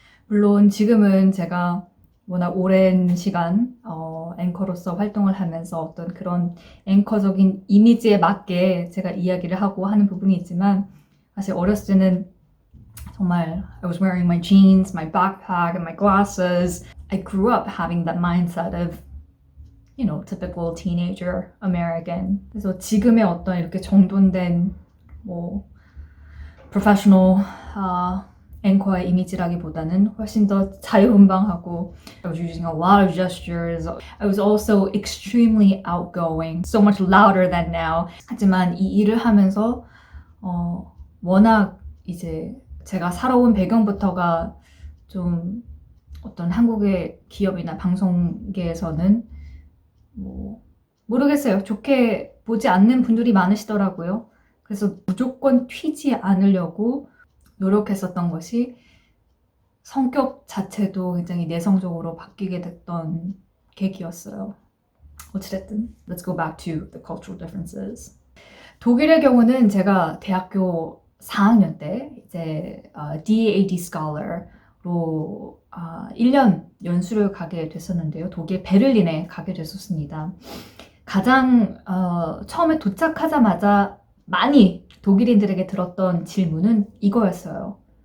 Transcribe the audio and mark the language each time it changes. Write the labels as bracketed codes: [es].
[ko] 물론 지금은 제가 워낙 오랜 시간 앵커로서 활동을 하면서 어떤 그런 앵커적인 이미지에 맞게 제가 이야기를 하고 하는 부분이 있지만, 사실 어렸을 때는 정말 [en] I was wearing my jeans, my backpack, and my glasses. I grew up having that mindset of, you know, typical teenager American. [ko] 그래서 지금의 어떤 이렇게 정돈된 뭐 professional 앵커의 이미지라기보다는 훨씬 더 자유분방하고, [en] I was using a lot of gestures. I was also extremely outgoing, so much louder than now. [ko] 하지만 이 일을 하면서 워낙 이제 제가 살아온 배경부터가 좀 어떤 한국의 기업이나 방송계에서는 뭐 모르겠어요. 좋게 보지 않는 분들이 많으시더라고요. 그래서 무조건 튀지 않으려고 노력했었던 것이 성격 자체도 굉장히 내성적으로 바뀌게 됐던 계기였어요. 어찌됐든 [en] let's go back to the cultural differences. [ko] 독일의 경우는 제가 대학교 4학년 때 이제 DAD Scholar로 1년 연수를 가게 됐었는데요. 독일 베를린에 가게 됐었습니다. 가장 처음에 도착하자마자 많이 독일인들에게 들었던 질문은 이거였어요.